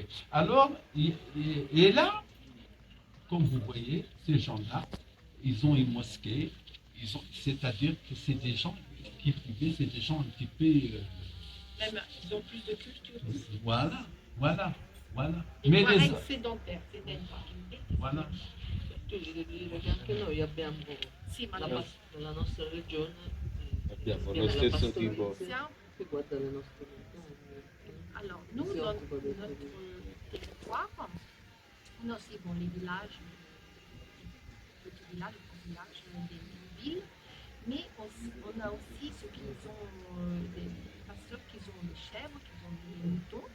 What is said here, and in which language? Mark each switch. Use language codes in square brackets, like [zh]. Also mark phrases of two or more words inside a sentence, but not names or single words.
[fr] Alors, et là, comme vous voyez, ces gens-là, ils ont une mosquée, c'est-à-dire que c'est des gens qui vivaient, c'est des gens un petit peu... Même, ils ont plus de culture. Voilà. Et Mais les sédentaires, voilà. [it] Tu devi dire che anche noi abbiamo nella nostra regione Abbiamo lo stesso tipo. che guarda le nostre montagne. [fr] Alors, nous, dans notre territoire, on a aussi les villages, petits villages, gros villages, des villes, mais on a aussi ceux qui ont des pasteurs qui ont des chèvres, qui ont des moutons.